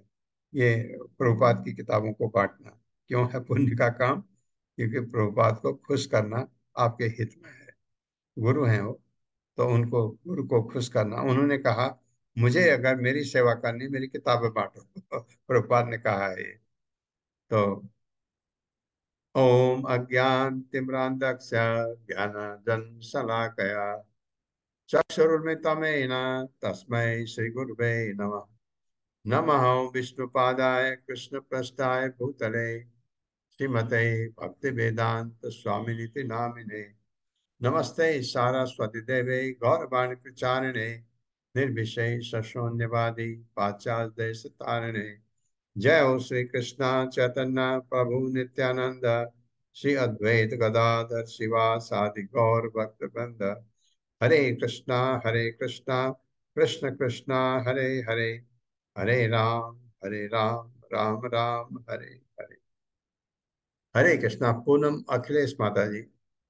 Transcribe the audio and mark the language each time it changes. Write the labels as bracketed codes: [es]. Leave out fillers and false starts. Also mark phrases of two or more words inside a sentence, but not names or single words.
[hi] ये प्रभुपाद की किताबों को बांटना क्यों है पुण्य का काम? क्योंकि प्रभुपाद को खुश करना आपके हित में है, गुरु हैं वो। तो उनको गुरु को खुश करना। उन्होंने कहा मुझे अगर मेरी सेवा करनी, मेरी किताबें बांटो। प्रभुपाद ने कहा है ये। [sa] तो ओम अज्ञान तिम्रांधस्य ज्ञानांजन शलाकया चक्षुरुन्मिलितं तस्मै श्री गुरुवे नमः। नमः विष्णुपादाय कृष्णप्रस्थाय भूतले श्रीमते भक्तिवेदांत स्वामिनिति नामिने। नमस्ते सारस्वती देवे गौरवाणी प्रचारिणे निर्विशेष शून्यवादी पाश्चात्य देश तारिणे। जय हो श्री कृष्ण चैतन्य प्रभु नित्यानंद श्री अद्वैत गदाधर शिवासादि गौर भक्त वृंद। हरे कृष्णा कृष्ण कृष्णा हरे हरे, हरे राम राम राम हरे हरे। [hi] हरे कृष्णा। पूनम अखिलेश माता जी।